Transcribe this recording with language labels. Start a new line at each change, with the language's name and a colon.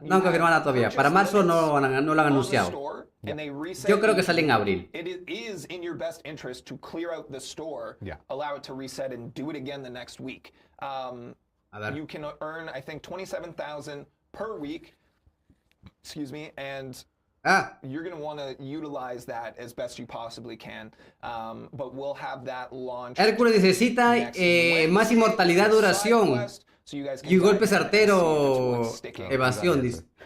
Spanish: No han confirmado nada todavía. Para marzo no lo han anunciado. Yo creo que sale en abril.
English: It is in your best interest to clear out the store, allow it to reset, and do it again the next week. You can earn, I think, 27,000 per week. Excuse me, and you're going to want to utilize that as best you possibly can. But we'll have that launch.
Spanish: Hércules necesita más inmortalidad, duración y golpe certero, evasión, dice.